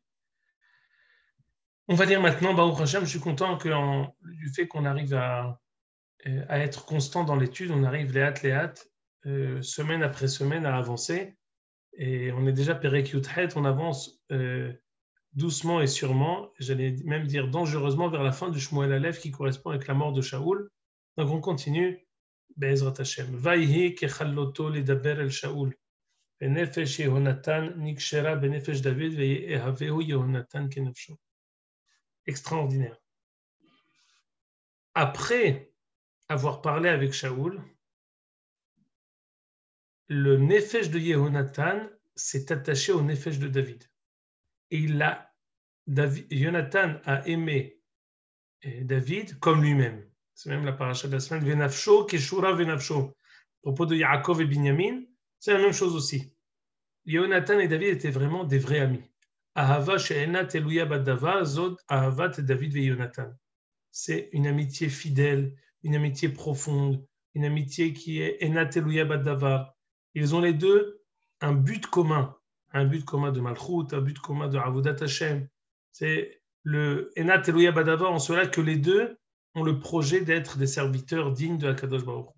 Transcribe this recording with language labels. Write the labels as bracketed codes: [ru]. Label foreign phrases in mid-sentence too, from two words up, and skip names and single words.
[fr] On va dire maintenant, [he] ברוך השם, [fr] je suis content du fait qu'on arrive à être constant dans l'étude, on arrive léat, semaine après semaine à avancer. Et on est déjà [he] פרק יח, [fr] on avance doucement et sûrement, j'allais même dire dangereusement, vers la fin du Shmuel Aleph qui correspond avec la mort de Shaoul. Donc on continue. [he] בעזרת השם. ויהי ככלותו לדבר אל שאול. ונפש יהונתן נקשרה בנפש דוד ויאהבהו יהונתן כנפשו. [fr] Extraordinaire. Après avoir parlé avec Shaoul, le nefesh de Yehonatan s'est attaché au nefesh de David. Et Yonatan a aimé David comme lui-même. C'est même la paracha de la semaine. [he] ונפשו קשורה בנפשו. [fr] À propos de Yaakov et Binyamin, c'est la même chose aussi. Yonatan et David étaient vraiment des vrais amis. [he] אהבה שאינה תלויה בדבר זו אהבת דוד ויהונתן. [fr] C'est une amitié fidèle, une amitié profonde, une amitié qui est [he] אינה תלויה בדבר. [fr] Ils ont les deux un but commun de Malchut, un but commun de [he] עבודת השם. [fr] C'est le [he] אינה תלויה בדבר [fr] en cela que les deux ont le projet d'être des serviteurs dignes de [he] הקדוש ברוך הוא.